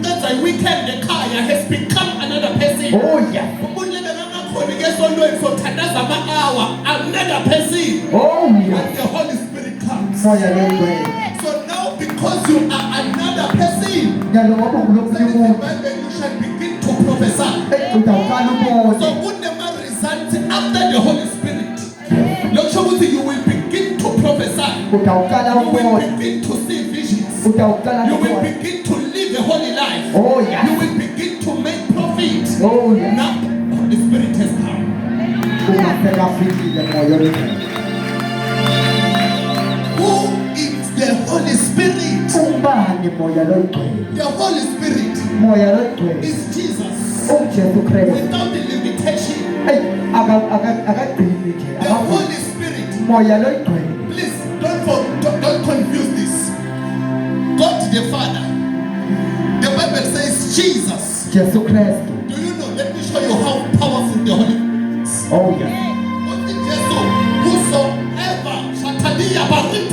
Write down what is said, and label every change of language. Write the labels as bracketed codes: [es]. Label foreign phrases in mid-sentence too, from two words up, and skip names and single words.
[en] by weekend ekhaya has become another person. Oh yes. [ss] Umuntu lebengakakhona ke esontweni sothandaza ama-hour, [en] another person. Oh When yes. the Holy Spirit comes. [ss] Moya longcwele. [en] So now because you are another person, [ss] Njalo ngoba ngulomunye [en] says the [ss] umuntu. [en] Bible, you shall begin to prophesy. [ss] Utawuqala ubone. [en] So kunema-results after the Holy Spirit. [ss] Lokusho ukuthi [en] you will begin to prophesy. [ss] Utawuqala [en] You will [ss] ubone. [en] begin to see visions. [ss] Utawuqala [en] You will [ss] ubone. [en] begin to live a holy life. Oh yes. You will begin to make profit. Oh yes. Now, the Spirit has come. [ss] Uma sekafikile moya longcwele. [en] Who is the Holy Spirit? [ss] Ubani moya longcwele? [en] The Holy Spirit [ss] Moya longcwele. [en] is Jesus [ss] UJesu Kristu. [en] without the limitation. [ss] Akagcini nje. [en] The Holy Spirit, [ss] Moya longcwele. [en] please don't confuse this. God the Father, the Bible says Jesus. [ss] Jesu Kristu. [en] Do you know? Let me show you how powerful the Holy Spirit is. Oh yes. God the Jesus, whosoever Shatalia Barita